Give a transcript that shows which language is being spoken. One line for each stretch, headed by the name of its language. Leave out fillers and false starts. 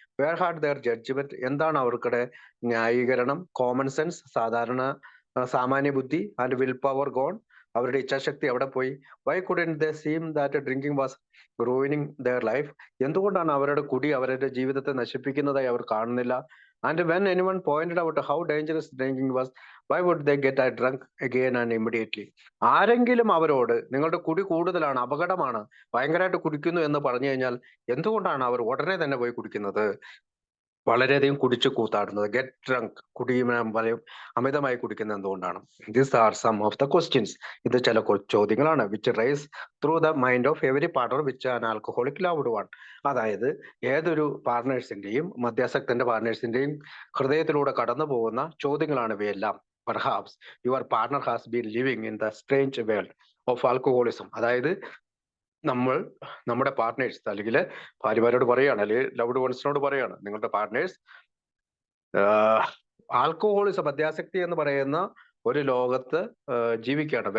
English: where had their judgement,
Malayalam: എന്താണ് അവർക്കുടെ ന്യായീകരണം?
English: common sense,
Malayalam: സാമാന്യ ബുദ്ധി,
English: and will power gone,
Malayalam: അവരുടെ ഇച്ഛാശക്തി എവിടെ പോയി?
English: Why couldn't they seem that drinking was ruining their life.
Malayalam: എന്തുകൊണ്ടാണ് അവരുടെ കുടി അവരുടെ ജീവിതത്തെ നശിപ്പിക്കുന്നതായി അവർ കാണുന്നില്ല?
English: And when anyone pointed out how dangerous drinking was, why would they get drunk again and immediately?
Malayalam: ആരെങ്കിലും അവരോട് നിങ്ങളുടെ കുടി കൂടുതലാണ്, അപകടമാണ്, ഭയങ്കരമായിട്ട് കുടിക്കുന്നു എന്ന് പറഞ്ഞു കഴിഞ്ഞാൽ എന്തുകൊണ്ടാണ് അവർ ഉടനെ തന്നെ പോയി കുടിക്കുന്നത്, വളരെയധികം കുടിച്ചു കൂത്താടുന്നത്?
English: get drunk,
Malayalam: അമിതമായി കുടിക്കുന്നത് എന്തുകൊണ്ടാണ്?
English: These are some of the questions.
Malayalam: ഇത് ചില ചോദ്യങ്ങളാണ്
English: Which rise through the mind of every partner which an alcoholic loved one.
Malayalam: അതായത് ഏതൊരു പാർട്ട്നേഴ്സിന്റെയും, മദ്യാസക്തന്റെ പാർട്ട്നേഴ്സിന്റെയും ഹൃദയത്തിലൂടെ കടന്നു പോകുന്ന ചോദ്യങ്ങളാണ് ഇവയെല്ലാം.
English: Perhaps your partner has been living in the strange world of alcoholism.
Malayalam: അതായത് നമ്മുടെ പാർട്ട്നേഴ്സ്, അല്ലെങ്കിൽ ഭാര്യമാരോട് പറയാണ്, അല്ലെങ്കിൽ ലവ്ഡ് വൺസിനോട് പറയാണ്, നിങ്ങളുടെ പാർട്ട്നേഴ്സ് ആൽക്കഹോളിസം, മദ്യാസക്തി എന്ന് പറയുന്ന ഒരു ലോകത്ത് ജീവിക്കുകയാണ്.